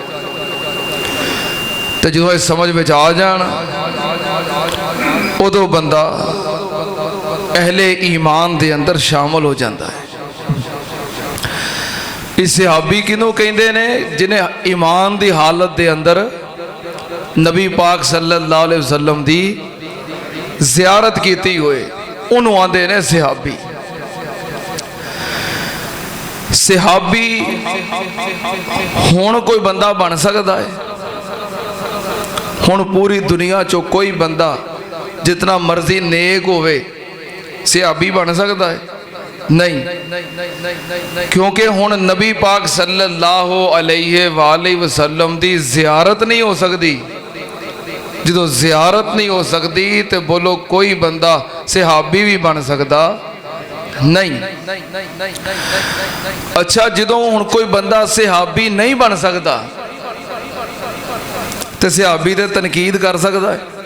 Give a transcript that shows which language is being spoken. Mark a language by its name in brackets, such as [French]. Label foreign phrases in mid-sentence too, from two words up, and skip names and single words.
[Punjabi] تو جو سمجھ میں آ جان اودوں بندہ اہلِ ایمان دے اندر شامل ہو جاتا ہے. اس صحابی کنوں کہتے نے جنہیں ایمان دی حالت دے اندر نبی پاک [Arabic] صلى الله عليه وسلم [Punjabi] دی زیارت کیتی ہوئے، انہوں نے آندے نے صحابی. صحابی ہن کوئی بندہ بن سکتا ہے? ہن پوری دنیا چوں کوئی بندہ جتنا مرضی نیک ہووے صحابی بن سکتا ہے? نہیں، کیونکہ ہن نبی پاک [Arabic] صلى الله عليه وآله وسلم [Punjabi] دی زیارت نہیں ہو سکتی. جو زیارت نہیں ہو سکتی تو بولو کوئی بندہ صحابی بھی بن سکتا نہیں. اچھا، جو ہن کوئی بندہ صحابی نہیں بن سکتا تو صحابی تے تنقید کر سکتا ہے?